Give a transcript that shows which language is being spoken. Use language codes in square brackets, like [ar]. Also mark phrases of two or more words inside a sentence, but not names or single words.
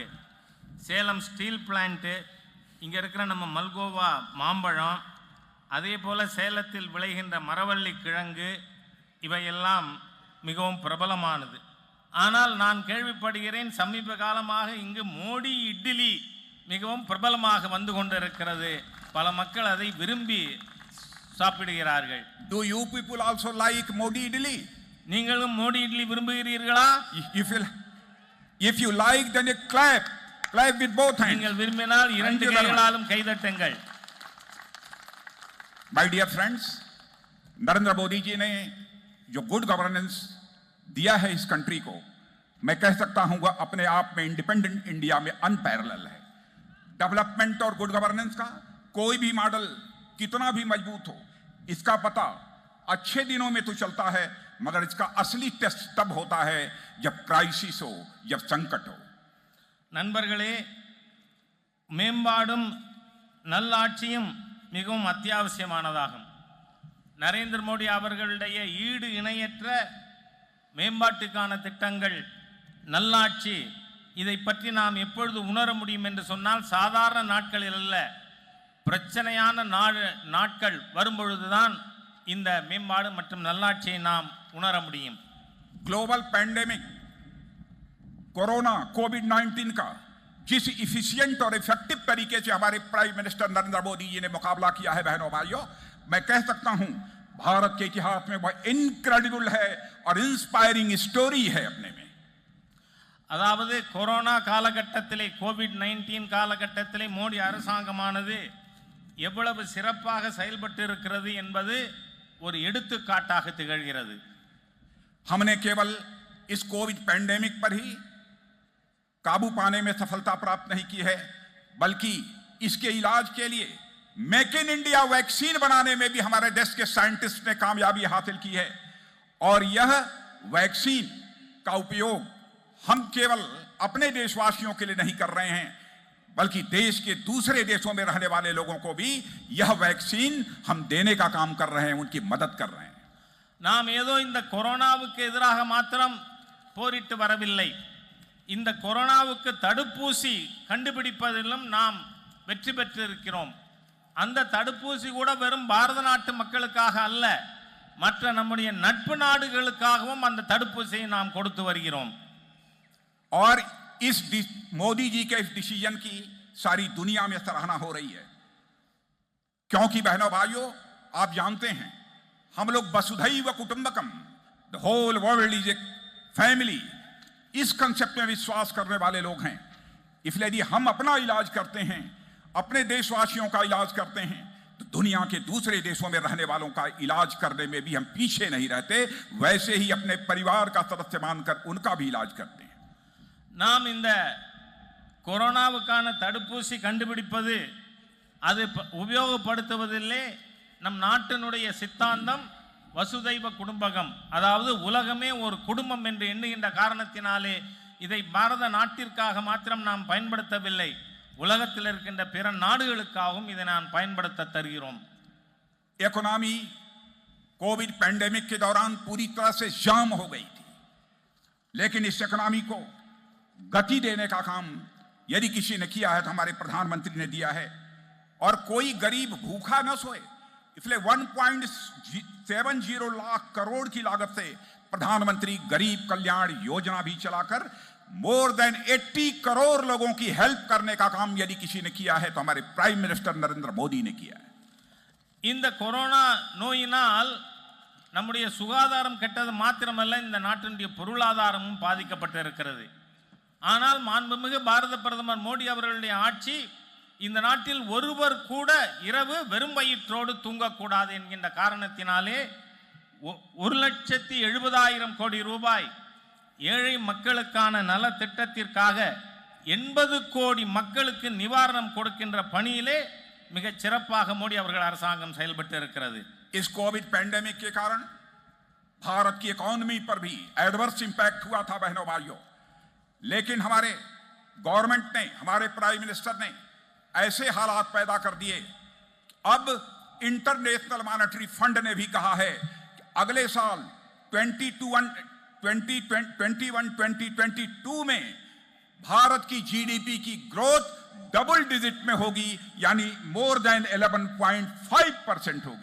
[ta] சேலம் ஸ்டீல் பிளான்ட்டு, இங்கே இருக்கிற நம்ம மல்கோவா மாம்பழம், அதே போல் சேலத்தில் விளைகின்ற மரவள்ளி கிழங்கு, இவையெல்லாம் மிகவும் பிரபலமானது. ஆனால் நான் கேள்விப்படுகிறேன், சமீப காலமாக இங்கு மோடி இட்லி மிகவும் பிரபலமாக வந்து கொண்டிருக்கிறது. பல மக்கள் அதை விரும்பி சாப்பிடுகிறார்கள். [en] Do you people also like Modi idli? [ta] நீங்களும் மோடி இட்லி விரும்புகிறீர்களா? [en] If you like, then you clap with both hands. [ta] நீங்கள் விரும்பினால் இரண்டு கைகளாலும் கைதட்டுங்கள். [en] My dear friends, [hi] नरेंद्र मोदी जी ने जो [en] good governance [hi] दिया है इस कंट्री को, मैं कह सकता हूं वह अपने आप में [en] independent India [hi] में अनपैरेलल है. डेवलपमेंट और [en] good governance [hi] का कोई भी मॉडल कितना भी मजबूत हो, इसका पता अच्छे दिनों में तो चलता है, मगर इसका असली टेस्ट तब होता है जब क्राइसिस हो, जब संकट हो. [ta] நண்பர்களே, மேம்பாடும் நல்லாட்சியும் மிகவும் அத்தியாவசியமானதாகும். நரேந்திர மோடி அவர்களுடைய ஈடு இணையற்ற மேம்பாட்டுக்கான திட்டங்கள், நல்லாட்சி, இதை பற்றி நாம் எப்பொழுது உணர முடியும் என்று சொன்னால், சாதாரண நாட்களில் அல்ல, பிரச்சனையான நாட்கள் வரும்பொழுதுதான் இந்த மேம்பாடு மற்றும் நல்லாட்சியை நாம் உணர முடியும். [en] global pandemic corona Covid-19 [hi] का जिस इफिशिएंट और इफेक्टिव तरीके से हमारे [en] prime minister [hi] नरेंद्र मोदी जी ने मुकाबला किया है, बहनों भाइयों, मैं कह सकता हूं भारत के इतिहास में वह इनक्रेडिबल है और [en] inspiring story [hi] है अपने में. [ta] அதாவது கொரோனா காலகட்டத்திலே, கோவிட்-19 காலகட்டத்திலே மோடி அரசாங்கமானது எவ்வளவு சிறப்பாக செயல்பட்டு இருக்கிறது என்பது ஒரு எடுத்துக்காட்டாக திகழ்கிறது. [hi] हमने केवल इस [en] Covid pandemic [hi] पर ही काबू पाने में सफलता प्राप्त नहीं की है, बल्कि इसके इलाज के लिए [en] Make in India vaccine [hi] बनाने में भी हमारे देश के साइंटिस्ट ने कामयाबी हासिल की है. और यह वैक्सीन का उपयोग हम केवल अपने देशवासियों के लिए नहीं कर रहे हैं, बल्कि देश के दूसरे देशों में रहने वाले लोगों को भी यह वैक्सीन हम देने का काम कर रहे हैं, उनकी मदद कर रहे हैं. [ta] நாம் ஏதோ இந்த கொரோனாவுக்கு எதிராக மாத்திரம் போரிட்டு வரவில்லை. இந்த கொரோனாவுக்கு தடுப்பூசி கண்டுபிடிப்பதிலும் நாம் வெற்றி பெற்றிருக்கிறோம். அந்த தடுப்பூசி கூட வெறும் பாரத நாட்டு மக்களுக்காக அல்ல, மற்ற நம்முடைய நட்பு நாடுகளுக்காகவும் அந்த தடுப்பூசியை நாம் கொடுத்து வருகிறோம். [hi] और इस मोदी जी के इस डिसीजन की सारी दुनिया में सराहना हो रही है, क्योंकि बहनों भाइयों, आप जानते हैं हम लोग [sa] वसुधैव कुटुंबकम, [en] the whole world is a family, [hi] इस कंसेप्ट में विश्वास करने वाले लोग हैं. इसलिए यदि हम अपना इलाज करते हैं, अपने देशवासियों का इलाज करते हैं, तो दुनिया के दूसरे देशों में रहने वालों का इलाज करने में भी हम पीछे नहीं रहते. वैसे ही अपने परिवार का सदस्य मानकर उनका भी इलाज करते हैं. [ta] நாம் இந்த கொரோனாவுக்கான தடுப்பூசி கண்டுபிடிப்பது, அது உபயோகப்படுத்துவதில்லை நம் நாட்டினுடைய சித்தாந்தம் [sa] वसुधैव कुटुम्बकम्, [ta] அதாவது உலகமே ஒரு குடும்பம் என்று எண்ணுகின்ற காரணத்தினாலே இதை பாரத நாட்டிற்காக மாத்திரம் நாம் பயன்படுத்தவில்லை, உலகத்தில் இருக்கின்ற பிற நாடுகளுக்காகவும் இதை நாம் பயன்படுத்த தருகிறோம். [en] economy Covid pandemic [hi] के दौरान पूरी तरह से जाम हो गई थी, लेकिन इस इकोनॉमी को गति देने का काम यदि किसी ने किया है तो हमारे प्रधानमंत्री ने दिया है. और कोई गरीब भूखा न सोए, इसलिए 1.70 लाख करोड़ की लागत से प्रधानमंत्री गरीब कल्याण योजना भी चलाकर [en] more than [hi] 80 करोड़ लोगों की हेल्प करने का काम यदि किसी ने किया है तो हमारे [en] prime minister [hi] नरेंद्र मोदी ने किया है. [ta] இந்த கொரோனா நோயினால் நம்முடைய சுகாதாரம் கெட்டது மாத்திரமல்ல, இந்த நாட்டினுடைய பொருளாதாரமும் பாதிக்கப்பட்டிருக்கிறது. ஆனால் மாண்புமிகு பாரத பிரதமர் மோடி அவர்களுடைய ஆட்சி இந்த நாட்டில் ஒருவர் கூட இரவு வெறும் வயிற்றோடு தூங்கக்கூடாது என்கின்ற காரணத்தினாலே 1,70,000 கோடி ரூபாய் ஏழை மக்களுக்கான நல திட்டத்திற்காக 80 கோடி மக்களுக்கு நிவாரணம் கொடுக்கின்ற பணியிலே மிகச் சிறப்பாக மோடி அவர்கள் அரசாங்கம் செயல்பட்டு இருக்கிறது. [hi] इस [en] Covid pandemic [hi] के कारण भारत की इकोनॉमी पर भी [en] adverse impact [hi] हुआ था बहनों भाइयों, लेकिन हमारे गवर्नमेंट ने, हमारे [en] prime minister [hi] ने ऐसे हालात पैदा कर दिए. अब इंटरनेशनल मॉनेटरी फंड ने भी कहा है कि अगले साल 2021-2022 में भारत की जीडीपी की [en] growth double digit [hi] में होगी, यानी [en] more than [hi] 11.5% होगी.